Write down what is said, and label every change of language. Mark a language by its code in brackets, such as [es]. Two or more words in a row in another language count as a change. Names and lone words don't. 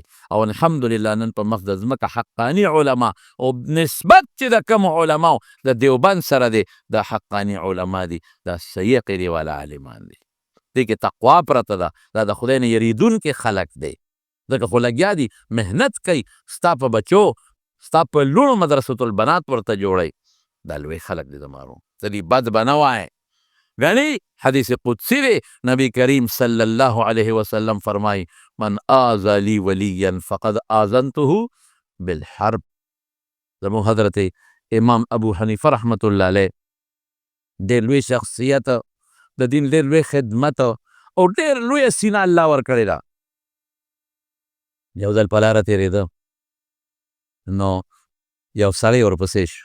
[ps] او الحمدلله نن په مخ د ځمکه حقاني علما او نسبت چې د کوم علماو د دیوبند سره دی، دا حقاني علما دي، دا صحیح عقیدې والا عالمان دي. دې کې تقوا پرته ده، دا د خدای نه یریدونکي خلک دی. ځکه خو لګیا دي محنت کوي، ستا په بچو ستا په لوڼو مدرسة البنات ورته جوړی. دا لوی خلک دي زمارو، ته دې بد به نه وایې. ګنې حدیث قدسی دی، نبی کریم [ar] صلی الله علیه وسلم [ps] فرمایي [ar] من آذى لی ولیا فقد آذنته بالحرب. [ps] زموږ حضرت امام ابو حنیفه [ar] رحمت الله علیه [ps] ډېر لوی شخصیت، د دین ډېر لوی خدمت او ډېر لویه سینه الله ورکړې ده. یو ځل په لاره تېرېده، نو یو سړی ورپسې شو.